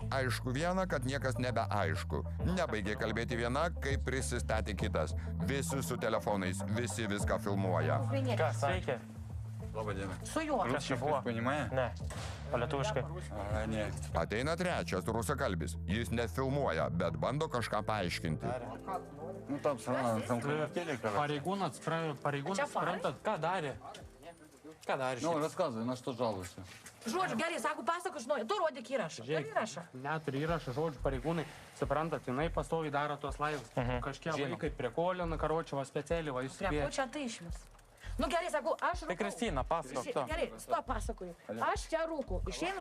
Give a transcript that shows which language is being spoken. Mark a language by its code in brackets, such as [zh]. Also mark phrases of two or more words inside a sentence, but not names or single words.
[lt] Aišku viena, kad niekas nebeaišku. Nebaigė kalbėti viena, kai prisistatė kitas. Visi su telefonais, visi viską filmuoja. Kas? Sveiki. Labą dieną. Su juo. Kas čia buvo? [ru] Понимая? [lt] Ne. Palietuviškai. [ru] Не. [lt] Ateina trečias rusakalbis. Jis nefilmuoja, bet bando kažką paaiškinti. [ru] Ну там вертели, короче. [lt] Pareigūnas, suprantat, ką darė? Ką darė? [ru] Ну, рассказывай, на что жалуешься. [lt] Žodžiu, gerai, sako, pasako, žinau, tu rodyk įrašą. Turi įrašą. Neturi įrašą, žodžiu, pareigūnai, suprantat, jinai pastoviai daro tuos laivus. Kažkiek vaikai prikolina, karočią, va specialiai, va jūs Prie ko čia tai iš vis? Nu gerai, sakau, aš rūkau. Tai Kristina, pasakok to. Gerai, stop, pasakoju. Aš čia rūkau, išeinu.